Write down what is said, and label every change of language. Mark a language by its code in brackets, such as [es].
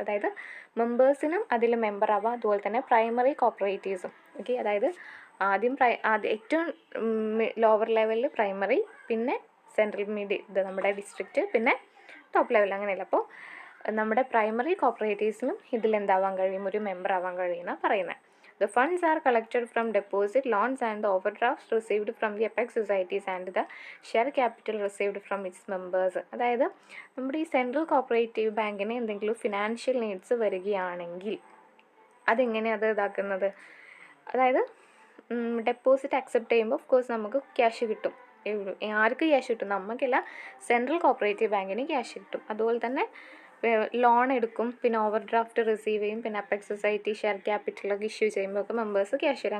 [ml] അതായത് മെമ്പേഴ്സിനും അതിൽ മെമ്പർ ആവാം, അതുപോലെ തന്നെ പ്രൈമറി കോപ്പറേറ്റീവ്സും. ഓക്കെ, അതായത് ആദ്യം ഏറ്റവും ലോവർ ലെവലിൽ പ്രൈമറി, പിന്നെ സെൻട്രൽ ഇത് നമ്മുടെ ഡിസ്ട്രിക്റ്റ്, പിന്നെ ടോപ്പ് ലെവൽ, അങ്ങനെയല്ല. അപ്പോൾ നമ്മുടെ പ്രൈമറി കോപ്പറേറ്റീവ്സിനും ഇതിലെന്താവാൻ കഴിയും? ഒരു മെമ്പർ ആവാൻ കഴിയുമെന്നാണ് പറയുന്നത്. [en] The funds are collected from deposit, loans and the overdrafts received from the apex societies and the share capital received from its members. [ml] അതായത് നമ്മുടെ ഈ സെൻട്രൽ കോപ്പറേറ്റീവ് ബാങ്കിന് എന്തെങ്കിലും ഫിനാൻഷ്യൽ നീഡ്സ് വരികയാണെങ്കിൽ അതെങ്ങനെയാണ് അത് ഇതാക്കുന്നത്? അതായത് ഡെപ്പോസിറ്റ് അക്സെപ്റ്റ് ചെയ്യുമ്പോൾ ഓഫ് കോഴ്സ് നമുക്ക് ക്യാഷ് കിട്ടും. ആർക്ക് ക്യാഷ് കിട്ടും? നമുക്കല്ല, സെൻട്രൽ കോപ്പറേറ്റീവ് ബാങ്കിന് ക്യാഷ് കിട്ടും. അതുപോലെ തന്നെ ലോൺ എടുക്കും, പിന്നെ ഓവർ ഡ്രാഫ്റ്റ് റിസീവ് ചെയ്യും, പിന്നെ അപ്പെക്സ് സൊസൈറ്റി ഷെയർ ക്യാപിറ്റലൊക്കെ ഇഷ്യൂ ചെയ്യുമ്പോൾ ഒക്കെ മെമ്പേഴ്സ് ക്യാഷ് തരും.